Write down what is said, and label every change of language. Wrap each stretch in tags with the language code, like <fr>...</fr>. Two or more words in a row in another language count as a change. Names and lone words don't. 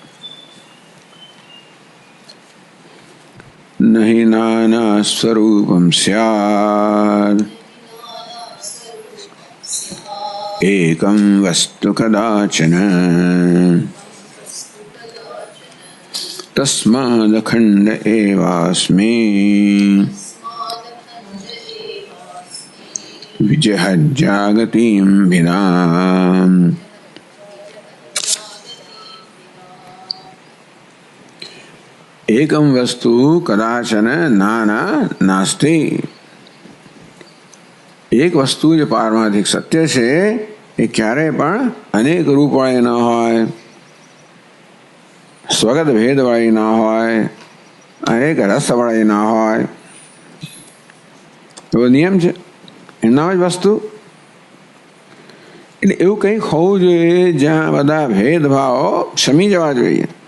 <sa>नहि नाना स्वरूपं स्यात् एकं वस्तु कदाचन तस्मादखण्ड एवास्मि विजहज्जागतिं विदाम्। एकम वस्तु कदाचन नाना नास्ति।</sa> <hi>एक वस्तु जो पारमार्थिक सत्य</hi> <gu>છે એ ક્યારે પણ અનેક રૂપવાળી ન હોય, સ્વગત ભેદવાળી ન હોય, અનેક રસવાળી ન હોય, એવો નિયમ છે એમનામ જ વસ્તુ. એટલે એવું કંઈક હોવું જોઈએ જ્યાં બધા ભેદભાવો શમી જવા જોઈએ.</gu>